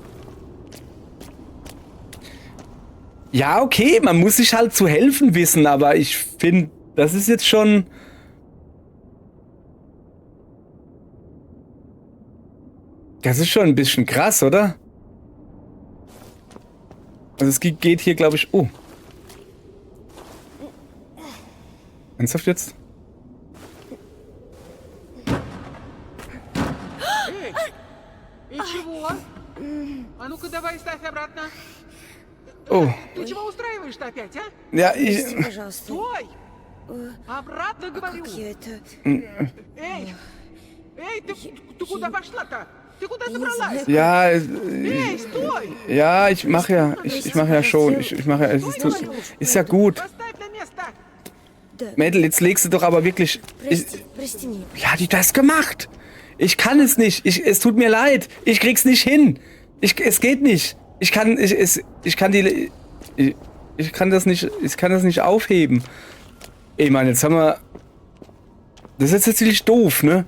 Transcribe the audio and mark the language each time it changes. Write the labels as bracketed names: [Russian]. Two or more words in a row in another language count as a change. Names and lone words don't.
[German] Ja, okay, man muss sich halt zu helfen wissen, aber ich finde, das ist jetzt schon... Das ist schon ein bisschen krass, oder? Also es geht hier, glaube ich... Oh. Ernsthaft jetzt? [Russian] И чего? А ну-ка давай ставь обратно. [German] Oh. [Russian] Ты чего устраиваешь-то опять, а? [German] Ja, [Russian] Прости, пожалуйста. Стой! Обратно говорю. Как я это... Эй! Эй, ты куда пошла-то? Ты куда собралась? [German] ja, [Russian] Эй, стой! [German] ja, ich mache ja schon. Ich mache ja, ist ja gut. [Russian] Поставь на место. Да. [German] Mädel, jetzt legst du doch aber wirklich... [Russian] Прости, Прости меня. [German] Wie hat die das gemacht? Ich kann es nicht. Es tut mir leid. Ich krieg's nicht hin. Es geht nicht. Ich kann das nicht aufheben. Ey, Mann, jetzt haben wir... Das ist jetzt ziemlich doof, ne?